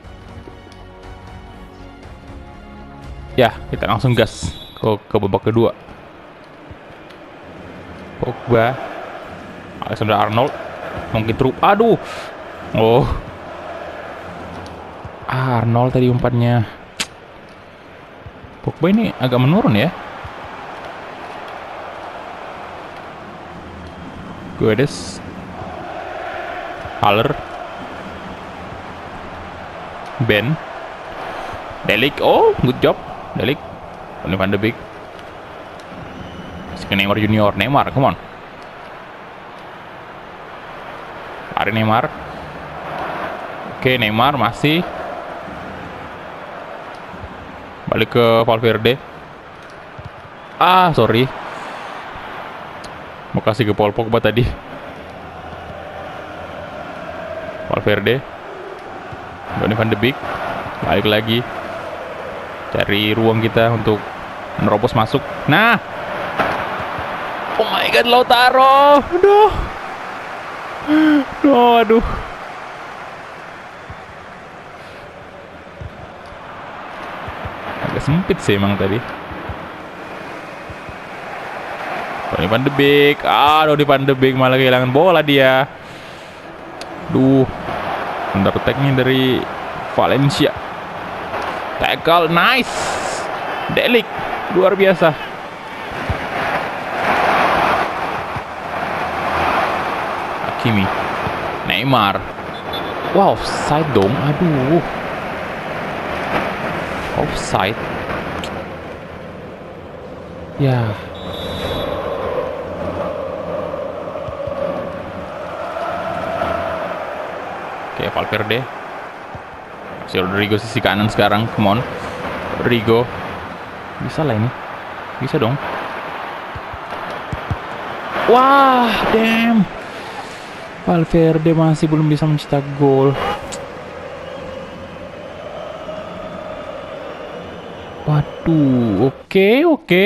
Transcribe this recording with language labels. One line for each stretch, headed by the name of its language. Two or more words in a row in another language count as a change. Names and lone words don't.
Indonesian: Ya, kita langsung gas ke babak kedua. Pogba, Alexander Arnold. Mungkin truk. Aduh. Oh. Arnold tadi umpannya. Pogba ini agak menurun ya. Guedes. Haller. Ben. Delik,
English: oh good job
Indonesian: Delik. Donny van de Beek. Masih ke Neymar Junior. Neymar,
English: come on.
Indonesian: Lari Neymar. Oke, Neymar masih. Balik ke Valverde. Ah, sorry. Mau kasih ke Paul Pogba tadi. Valverde. Donny van de Beek. Balik lagi. Cari ruang kita untuk menerobos masuk. Nah.
English: Oh my god,
Indonesian: Lautaro. Aduh. Aduh. Agak sempit sih emang tadi. Donny van de Beek. Donny van de Beek malah kehilangan bola dia. Duh.
English: Counter attack-
Indonesian: nya dari Valencia.
English: Tackle, nice.
Indonesian: Delik, luar biasa. Hakimi. Neymar. Wow, offside dong. Aduh. Offside. Ya. Oke, Valverde. Si Rodrigo sisi kanan sekarang,
English: come on.
Indonesian: Rodrigo. Bisa lah ini. Bisa dong. Wah, damn. Valverde masih belum bisa mencetak gol. Waduh, oke.